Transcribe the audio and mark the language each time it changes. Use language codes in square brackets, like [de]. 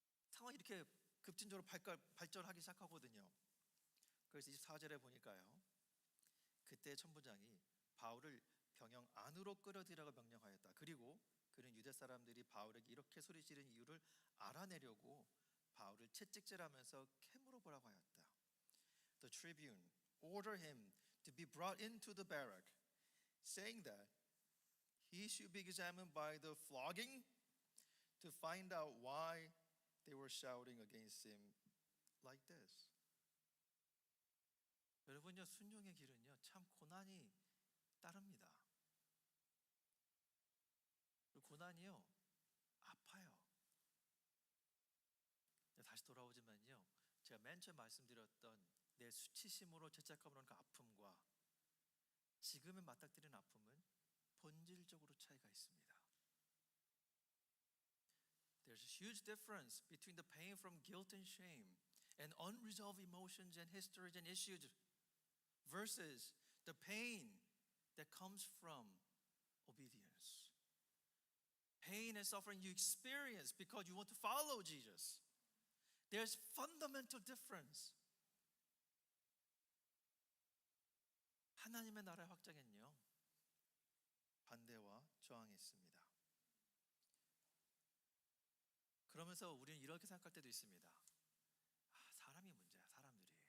[ko] 상황이 이렇게 급진적으로 발전하기 시작하거든요. 그래서 24절에 보니까요, 그때 천부장이 바울을 병영 안으로 끌어들이라고 명령하였다. 그리고 그는 유대 사람들이 바울에게 이렇게 소리 지른 이유를 알아내려고 바울을 채찍질하면서 캐물어 보라고 하였다. [en] The tribune ordered him to be brought into the barrack, saying that he should be examined by the flogging to find out why they were shouting against him like this. [ko] 여러분요, 순종의 길은요 참 고난이 따릅니다. 고난이요 아파요. 다시 돌아오지만요, 제가 맨 처음 말씀드렸던 내 수치심으로 죄책감으로 하는 그 아픔과 지금의 맞닥뜨리는 아픔은 본질적으로 차이가 있습니다. [en] There's a huge difference between the pain from guilt and shame and unresolved emotions and histories and issues versus the pain that comes from obedience. Pain and suffering you experience because you want to follow Jesus. There's fundamental difference. [ko] 하나님의 나라의 확장엔요 반대와 저항이 있습니다. 그러면서 우리는 이렇게 생각할 때도 있습니다. 사람이 문제야, 사람들이.